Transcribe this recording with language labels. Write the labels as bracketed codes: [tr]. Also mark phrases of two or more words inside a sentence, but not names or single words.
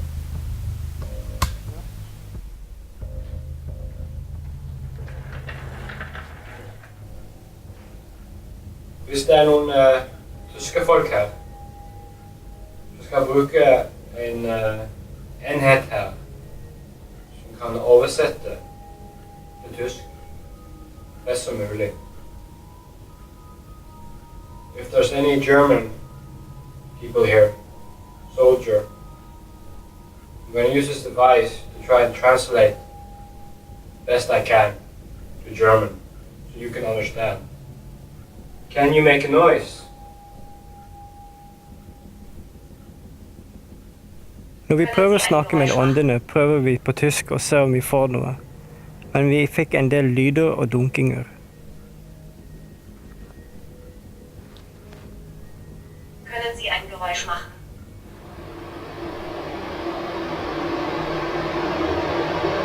[no] Hvis det er noen tyske folk her, så skal jeg bruke en enhet her som kan oversette til tysk best som mulig. [en] If there's any German people here, soldier, I'm going to use this device to try and translate best I can to German so you can understand. Can you make a noise? [no] Når vi prøver å snakke med åndene, prøver vi på tysk og ser om vi får noe. Men vi fikk en del lyder og dunkinger. [de] Können Sie ein Geräusch machen?